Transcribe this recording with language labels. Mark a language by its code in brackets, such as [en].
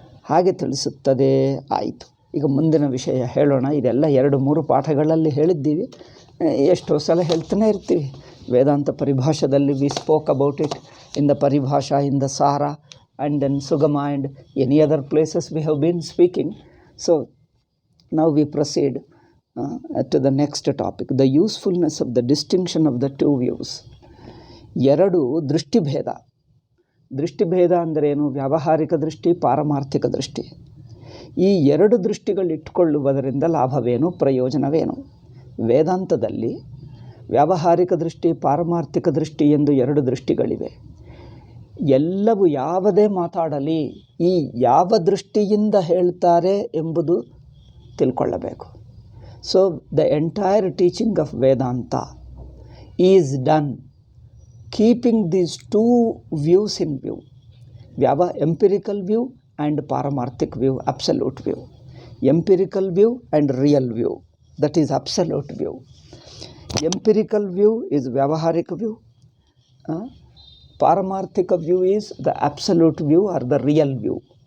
[kn] ಹಾಗೆ ತಿಳಿಸುತ್ತದೆ. ಆಯಿತು, ಈಗ ಮುಂದಿನ ವಿಷಯ ಹೇಳೋಣ. ಇದೆಲ್ಲ 2-3 ಪಾಠಗಳಲ್ಲಿ ಹೇಳಿದ್ದೀವಿ, ಎಷ್ಟೋ ಸಲ ಹೇಳ್ತಾನೆ ಇರ್ತೀವಿ. ವೇದಾಂತ ಪರಿಭಾಷದಲ್ಲಿ [en] We spoke about it in the Paribhasha, in the Sara, and then Sugama and any other places we have been speaking. So now we proceed to the next topic, the usefulness of the distinction of the two views. [kn] 2 ದೃಷ್ಟಿಭೇದ. ದೃಷ್ಟಿಭೇದ ಅಂದರೇನು? ವ್ಯಾವಹಾರಿಕ ದೃಷ್ಟಿ, ಪಾರಮಾರ್ಥಿಕ ದೃಷ್ಟಿ. ಈ 2 ದೃಷ್ಟಿಗಳಿಟ್ಟುಕೊಳ್ಳುವುದರಿಂದ ಲಾಭವೇನು, ಪ್ರಯೋಜನವೇನು? ವೇದಾಂತದಲ್ಲಿ ವ್ಯಾವಹಾರಿಕ ದೃಷ್ಟಿ, ಪಾರಮಾರ್ಥಿಕ ದೃಷ್ಟಿ ಎಂದು 2 ದೃಷ್ಟಿಗಳಿವೆ. ಎಲ್ಲವೂ ಯಾವುದೇ ಮಾತಾಡಲಿ ಈ ಯಾವ ದೃಷ್ಟಿಯಿಂದ ಹೇಳ್ತಾರೆ ಎಂಬುದು ತಿಳ್ಕೊಳ್ಳಬೇಕು. [en] So the entire teaching of Vedanta is done keeping these 2 views in view. Empirical view and paramarthik view, absolute view. Empirical view and real view, that is absolute view. Empirical view is vyavaharika view. Paramarthika view is the absolute view or the real view.